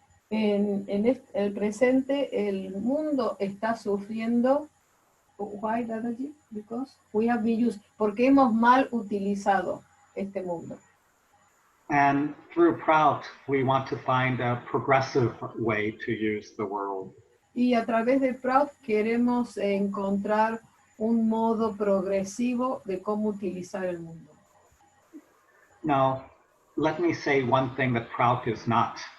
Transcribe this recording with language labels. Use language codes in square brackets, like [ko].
[es] En el presente, el mundo está sufriendo. [en] Why, Dadaji? Because we have been used. [es] Porque hemos mal utilizado este mundo. [en] And through Prout, we want to find a progressive way to use the world. [es] Y a través de Prout queremos encontrar un modo progresivo de cómo utilizar el mundo. [en] Now, let me say one thing that Prout is not.